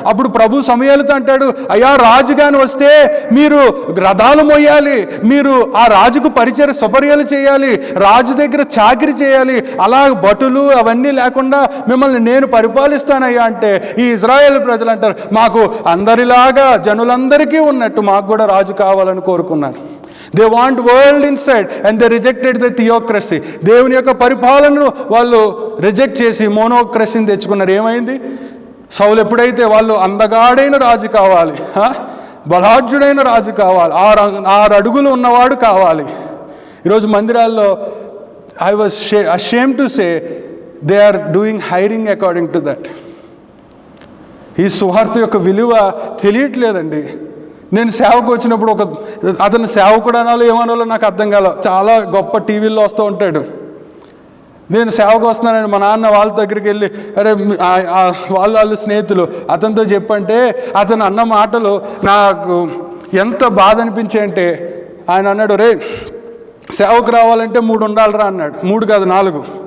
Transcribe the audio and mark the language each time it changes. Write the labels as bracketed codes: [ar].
[te] అప్పుడు ప్రభు సమూయేలుతో అంటాడు, అయ్యా రాజుగాని వస్తే మీరు రథాలు మోయాలి, మీరు ఆ రాజుకు సపర్యలు చేయాలి, రాజు దగ్గర చాకిరి చేయాలి, అలా భటులు అవన్నీ లేకుండా మిమ్మల్ని నేను పరిపాలిస్తానయ్యా అంటే ఈ ఇజ్రాయేల్ ప్రజలు అంటారు, మాకు అందరిలాగా జనులందరికీ ఉన్నట్టు మాకు కూడా రాజు కావాలని కోరుకున్నారు. [en] They want world inside and they rejected the theocracy. [te] దేవుని యొక్క పరిపాలనను వాళ్ళు రిజెక్ట్ చేసి మోనోక్రసీని తెచ్చుకున్నారు. ఏమైంది? సౌలు ఎప్పుడైతే వాళ్ళు అందగాడైన రాజు కావాలి, బలాఢ్యుడైన రాజు కావాలి, 6 అడుగులు ఉన్నవాడు కావాలి. ఈరోజు మందిరాల్లో [en] I was ashamed to say they are doing hiring according to that. [te] ఈ సువార్త యొక్క విలువ తెలియట్లేదండి. నేను సేవకు వచ్చినప్పుడు అతను సేవకుడు అనాలో ఏమనాలో నాకు అర్థం కాల. చాలా గొప్ప టీవీల్లో వస్తూ ఉంటాడు. నేను సేవకు వస్తున్నానని మా నాన్న వాళ్ళ దగ్గరికి వెళ్ళి, అరే వాళ్ళు స్నేహితులు అతనితో చెప్పంటే అతను అన్న మాటలు నాకు ఎంత బాధ అనిపించాయంటే, ఆయన అన్నాడు, రే సేవకు రావాలంటే 3 ఉండాలిరా అన్నాడు. 3 కాదు 4.